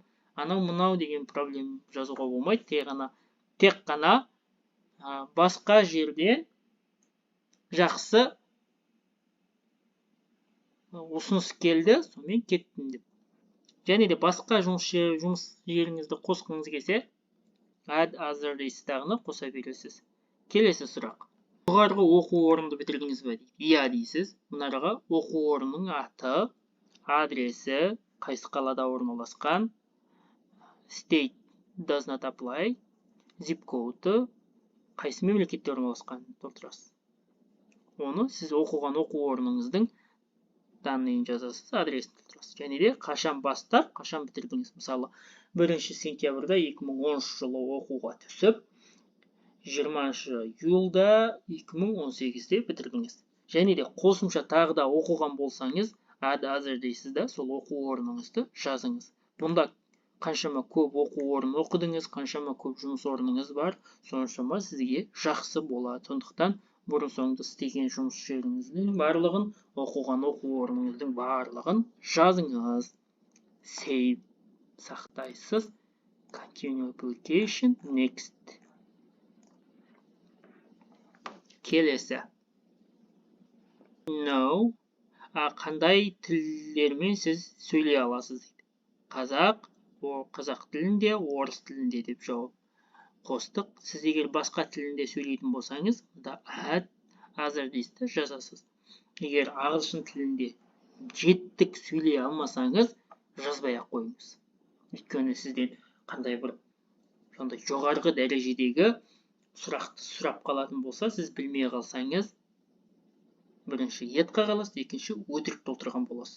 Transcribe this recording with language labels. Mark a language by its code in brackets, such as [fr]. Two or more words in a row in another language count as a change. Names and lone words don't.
[kk] Анау мынау деген проблема жазуға болмайды. Тек қана басқа жерден жақсы ұсыныс келді, сонымен кеттім деп. Және де басқа жұмыс жеріңізді қосқыңыз келсе, [en] add other [kk] дейсіздағыны қоса бересіз. Келесі сұрақ. Жоғарғы оқу орнында бітірдіңіз бе дейді. Иә дейсіз. Мұнараға оқу орнының аты, адресі, қайсы қалада орналасқан, [en] state does not apply, zip code, [kk] қайсы мемлекетте орналасқан толтырасыз. Оны сіз оқыған оқу орныңыздың данныйын жазасыз, адресін толтырасыз. Және де қашан бастап, қашан бітірдіңіз. Мысалы, 1 сентябрьда 2013 жылы оқуға түсіп, 20 июльда 2018-де бітірдіңіз. Және де қосымша тағы да оқыған болсаңыз, [en] add other [kk] дейсіз да, сол оқу орныңызды жазыңыз. Бұнда қаншама көп оқу орнын оқыдыңыз, қаншама көп жұмыс орныңыз бар, соншама сізге жақсы болады. Сондықтан бұрын соңды істеген жұмыс жеріңіздің барлығын, оқыған оқу орныңыздың барлығын жазыңыз. Save сақтайсыз. [en] Continue application. Next. [kk] Келесі. No. Қандай тілдермен сіз сөйлей аласыз дейді. Қазақ тілінде, орыс тілінде деп жауап қостық. Сіз егер басқа тілінде сөйлейтін болсаңыз, [en] add other [kk] дейсіз жазасыз. Егер ағылшын тілінде жеттік сөйлей алмасаңыз, жазбай-ақ қойыңыз. Өйткені сізден қандай бір сондай жоғарғы дәрежедегі сұрақты сұрап қалатын болса, сіз білмей қалсаңыз, бірінші етқа қаласыз, екінші өтірік толтырған боласыз.